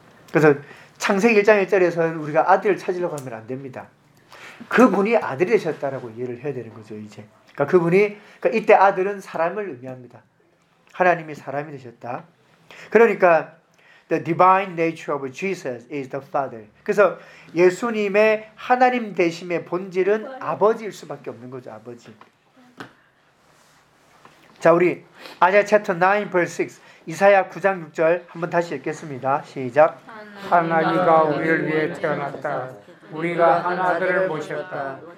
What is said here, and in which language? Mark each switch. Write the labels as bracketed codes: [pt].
[ko] 그래서 창세기 1장 1절에서는 우리가 아들을 찾으려고 하면 안 됩니다. 그분이 아들이 되셨다라고 이해를 해야 되는 거죠, 이제. 그러니까 그분이, 그러니까 이때 아들은 사람을 의미합니다. 하나님이 사람이 되셨다. 그러니까 [en] The divine nature of Jesus is the Father. [ko] 그래서 예수님의 하나님 되심의 본질은 아버지일 수밖에 없는 거죠. 아버지. 자, 우리 아자 챕터 9 verse 6. 이사야 9장 6절 한번 다시 읽겠습니다. 시작. 하나님과 우리를 위해 태어났다. 우리가 한 아들을 모셨다.